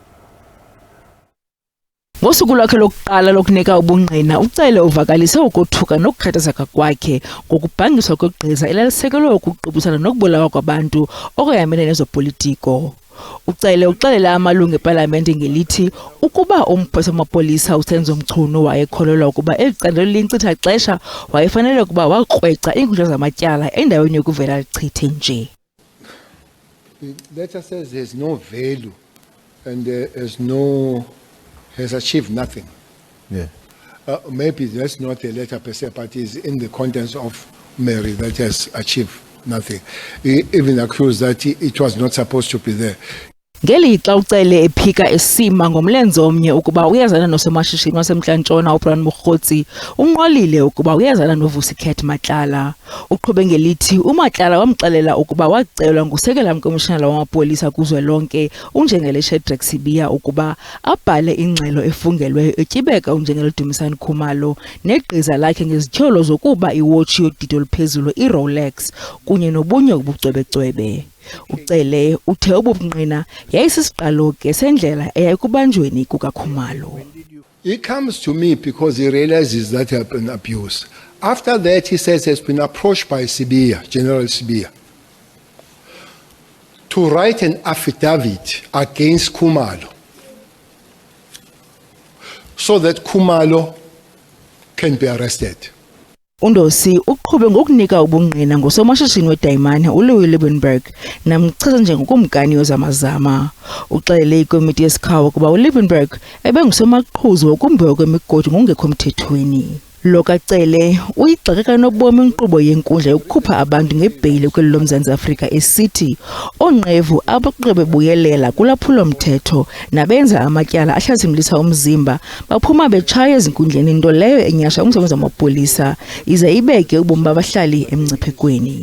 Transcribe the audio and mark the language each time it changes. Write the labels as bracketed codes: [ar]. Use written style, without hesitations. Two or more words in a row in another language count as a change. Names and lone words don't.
[xh] Ngosuku lwakhe lokuqala lokunika ubungqina, ucele uvakalise ukothuka nokukhathazeka kwakhe ngokubhangiswa kweGqiza elalisekelwe ukuqubusana nokubulawa kwabantu okuhambene nezopolitiko. Ucele uxelela amalungu eParlamente ngelithi ukuba umphathi wamapolisa uSenzo Mchunu wayekholelwa ukuba ecandelo lincitha xesha wayefanele ukuba waqweca iinkundla zamatyala endaweni yokuvela lichithe nje. [en] The letter says there's no value and has achieved nothing. Yeah. Maybe that's not the letter per se, but it's in the contents of Mary that has achieved nothing. He even accused that it was not supposed to be there. [xh] Ngelixa ucele ephika esima ngomlenze omnye ukuba uyazana nosomashishini wasemntla-ntshona uBrian Mokgotsi, unqolile ukuba uyazana noVusiket Matlala. Uqhube ngelithi uMatlala wamxelela ukuba wacelwa ngusekela mkomishinala wamapolisa kuzwelonke uNjengele Shedrack Sibiya ukuba abhale ingxelo efungelweyo etyibeka uNjengele Dumisani Khumalo negqiza lakhe ngezityholo zokuba iwotshi yodidi oluphezulu iRolex kunye nobunye ubucwebecwebe. Ucele uthe ubungqina yayisisiqalo ke sendlela eyayikubanjweni kukaKhumalo. [en] He comes to me because he realizes that he has been abused. After that, he says he has been approached by Sibiya, General Sibiya, to write an affidavit against Khumalo so that Khumalo can be arrested. [xh] Undosi uqhube ngokunika ubungqina ngosomashishini wedayimani uLouis Liebenberg namchaza njengokumkani ozamazama. Uxelele ikomiti yesikhawu ukuba uLiebenberg ebengusomaqhuzu wokumbiwa kwemigodi ngokungekho mthethweni. Lo kacele uyigxeka nobomi inkqubo yenkundla yokukhupha abantu ngebheyile kweli loMzantsi Afrika esithi onqevu abaqebebuyelela kulaphulo mthetho nabenza amatyala ahlasimlisa umzimba baphuma betshaya ezinkundleni into leyo enyasha umsebenzi wamapolisa ize ibeke ubomi babahlali emngciphekweni.